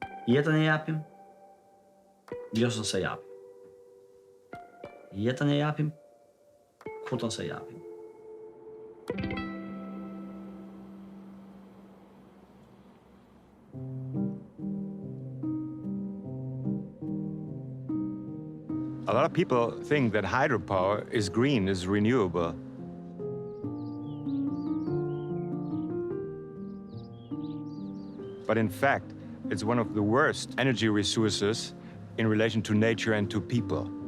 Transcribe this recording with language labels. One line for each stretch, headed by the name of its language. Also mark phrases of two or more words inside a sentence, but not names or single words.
Albanian: Jetën e japim, vjosën se japim. Jetën e japim, kutën se japim.
English: A lot of people think that hydropower is green, is renewable. But in fact, it's one of the worst energy resources in relation to nature and to people.